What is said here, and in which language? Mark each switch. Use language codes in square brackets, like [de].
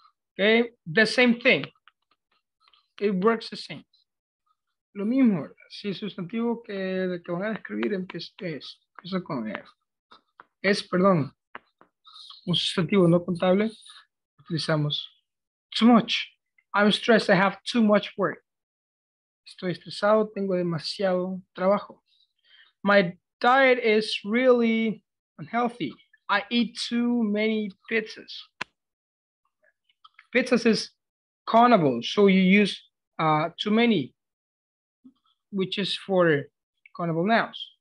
[en] Okay, the same thing. It works the same. [es] lo mismo, ¿verdad? Si el sustantivo que van a describir empieza con perdón, un sustantivo no contable, utilizamos too much. [en] I'm stressed, I have too much work. [es] Estoy estresado, tengo demasiado trabajo. [en] My diet is really unhealthy. I eat too many pizzas. Pizzas is countable, so you use too many, which is for countable nouns.